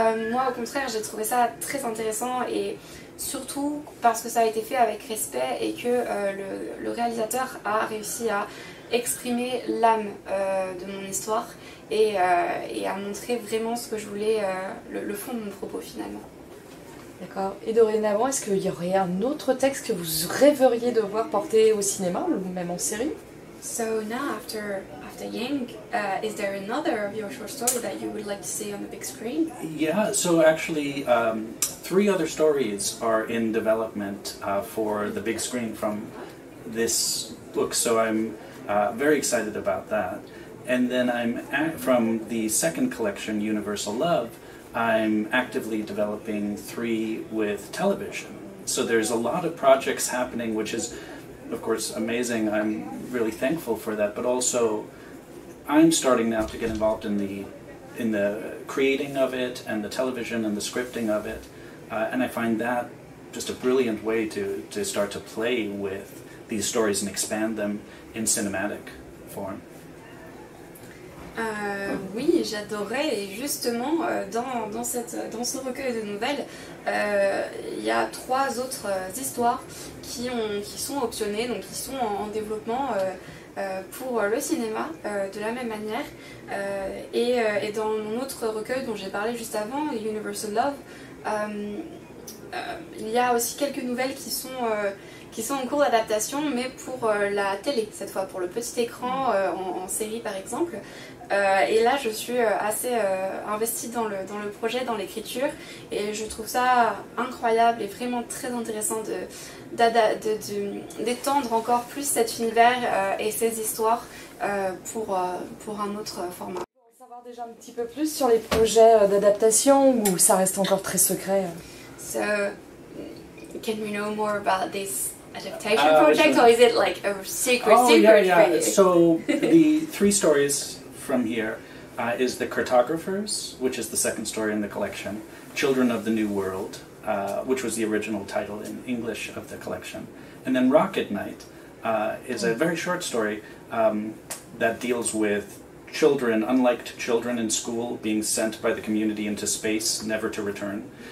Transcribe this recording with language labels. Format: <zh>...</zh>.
<fr>Moi, au contraire, j'ai trouvé ça très intéressant et surtout parce que ça a été fait avec respect et que le réalisateur a réussi à exprimer l'âme de mon histoire et à montrer vraiment ce que je voulais, le fond de mon propos finalement. D'accord. Et dorénavant, est-ce qu'il y aurait un autre texte que vous rêveriez de voir porté au cinéma ou même en série?</fr> <en>So now after Yang, is there another of your short story that you would like to see on the big screen? Yeah, so actually 3 other stories are in development for the big screen from this book, so I'm very excited about that. And then from the second collection, Universal Love, I'm actively developing 3 with television. So there's a lot of projects happening, which is, of course, amazing. I'm really thankful for that, but also I'm starting now to get involved in the creating of it and the television and the scripting of it, and I find that just a brilliant way to start to play with these stories and expand them in cinematic form.</en> <fr>Oui, j'adorais et justement dans ce recueil de nouvelles, il y a 3 autres histoires qui sont optionnées, donc qui sont en développement pour le cinéma de la même manière. Et dans mon autre recueil dont j'ai parlé juste avant, Universal Love, il y a aussi quelques nouvelles qui sont en cours d'adaptation, mais pour la télé cette fois, pour le petit écran en série par exemple. Et là je suis assez investie dans le projet, dans l'écriture, et je trouve ça incroyable et vraiment très intéressant d'étendre encore plus cet univers et ces histoires pour un autre format. On peut savoir déjà un petit peu plus sur les projets d'adaptation ou ça reste encore très secret?</fr> <en>So, can we know more about this adaptation project, or is it like a secret Yeah. for you? So the 3 stories from here is The Cartographers, which is the second story in the collection, Children of the New World, which was the original title in English of the collection, and then Rocket Knight is a very short story that deals with children, unliked children in school, being sent by the community into space, never to return.</en>